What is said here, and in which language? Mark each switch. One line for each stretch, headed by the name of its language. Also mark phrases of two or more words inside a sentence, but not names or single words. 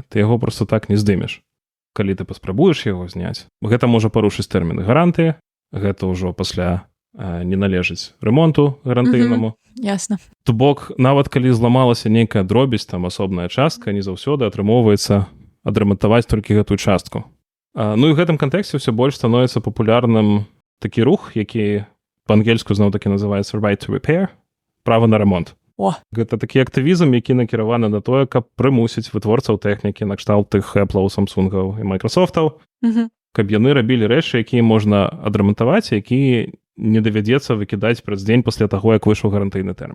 Belarusian: Ты яго проста так не здымеш. Калі ты паспрабуеш яго зняць, гэта можа парушыць тэрміны гарантыі, гэта ўжо пасля не належыць рэмонту гарантыйнаму. Ясна. То бок, нават калі зламалася нейкая дробязь, там асобная частка, не заўсёды атрымоўваецца адрамантаваць толькі гэтую частку. Ну і ў гэтым кантэксце ўсё больш становіцца папулярным такі рух, які па-ангельску зноў-такі называецца
English: right to repair,
Belarusian: права на рамонт. Гэта такі актывізм, які накіраваны на тое, каб прымусіць вытворцаў тэхнікі накшталт тых Apple, Samsung і Microsoftаў, каб яны рабілі рэчы, якія можна адрамантаваць, якія не давядзецца выкідаць праз дзень пасля таго, як выйшаў гарантыйны тэрмін.